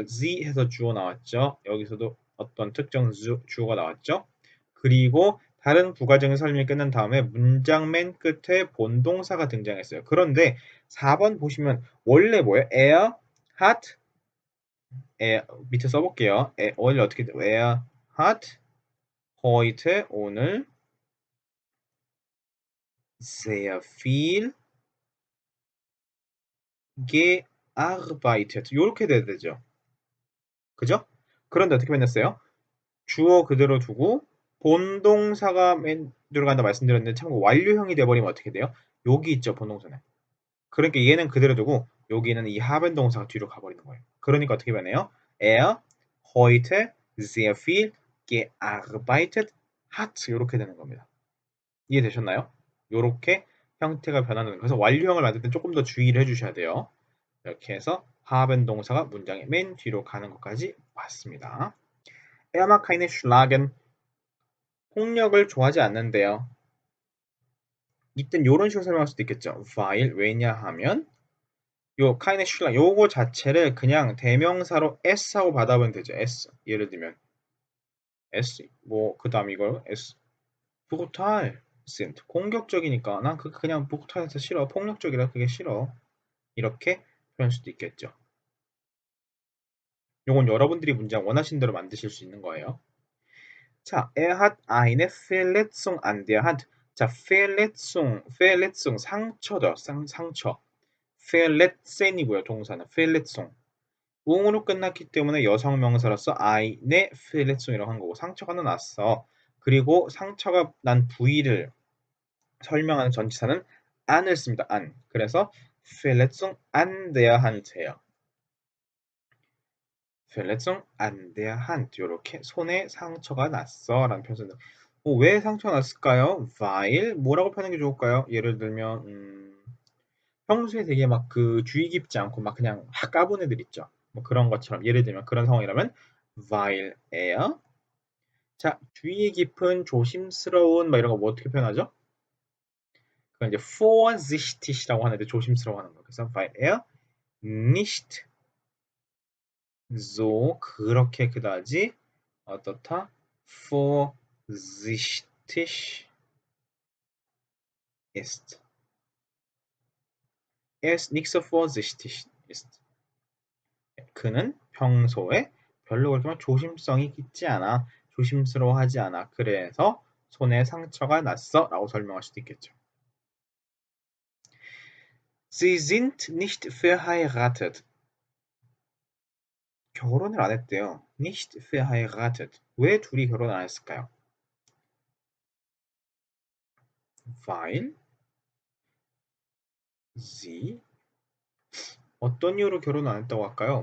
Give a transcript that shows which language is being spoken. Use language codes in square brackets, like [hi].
[ko] sie 해서 주어 나왔죠. 여기서도 어떤 특정 주어가 나왔죠. 그리고 다른 부가적인 설명이 끝난 다음에 문장 맨 끝에 본동사가 등장했어요. 그런데 4번 보시면 원래 뭐예요? hat 밑에 써볼게요. 원래 어떻게 돼요? [de] hat heute 오늘 sehr viel gearbeitet [ko] 이렇게 돼야 되죠. 그죠? 그런데 어떻게 변했어요? 주어 그대로 두고 본동사가 맨 들어간다 말씀드렸는데 참고 완료형이 돼버리면 어떻게 돼요? 여기 있죠 본동사는. 그러니까 얘는 그대로 두고 여기는 이 하벤 동사가 뒤로 가버리는 거예요. 그러니까 어떻게 변해요? [de] heute sehr viel gearbeitet hat [ko] 이렇게 되는 겁니다. 이해되셨나요? 요렇게 형태가 변하는 그래서 완료형을 만들 때 조금 더 주의를 해주셔야 돼요. 이렇게 해서 haben 동사가 문장의 맨 뒤로 가는 것까지 봤습니다. [de] Er mag keine Schlagen. [ko] 폭력을 좋아하지 않는데요. 이땐 요런 식으로 설명할 수도 있겠죠. weil 왜냐하면 요 [de] keine Schlagen [ko] 요거 자체를 그냥 대명사로 s하고 받아보면 되죠. s 예를 들면 s 뭐 그다음 이걸 s [de] brutal sind [ko] 공격적이니까 난 그냥 brutal해서 싫어 폭력적이라 그게 싫어 이렇게 표현할 수도 있겠죠. 요건 여러분들이 문장 원하신 대로 만드실 수 있는 거예요. [de] 자, hat eine Verletzung an der Hand. [ko] 자, Verletzung 상처죠. 상처. Verletzen이고요. 동사는 Verletzung. 웅으로 끝났기 때문에 여성 명사로서 eine Verletzung이라고 한 거고 상처가 났어. 그리고 상처가 난 부위를 설명하는 전치사는 an을 씁니다. [de] an. 그래서 Verletzung an der Hand예요. Verletzung an der Hand [ko] 이렇게 손에 상처가 났어 라는 표현을 왜 상처가 났을까요? weil 뭐라고 표현하는 게 좋을까요? 예를 들면 평소에 되게 막 그 주의 깊지 않고 막 그냥 확 까본 애들 있죠. 뭐 그런 것처럼 예를 들면 그런 상황이라면 [de] weil er [ko] 자 주의 깊은 조심스러운 막 이런 거 뭐 어떻게 표현하죠? 그건 이제 vorsichtig이라고 하는데 조심스러워하는 거. [de] 그래서 weil er nicht so [ko] 그렇게 그다지 어떻다 [de] vorsichtig ist. Er ist nicht so vorsichtig ist. [ko] 그는 평소에 별로 그렇게 막 조심성이 있지 않아. 조심스러워하지 않아. 그래서 손에 상처가 났어 라고 설명할 수도 있겠죠. [de] Sie sind nicht verheiratet. [ko] 결혼을 안 했대요. [de] nicht verheiratet. [ko] 왜 둘이 결혼 안 했을까요? [de] weil sie [ko] 어떤 이유로 결혼 안 했다고 할까요?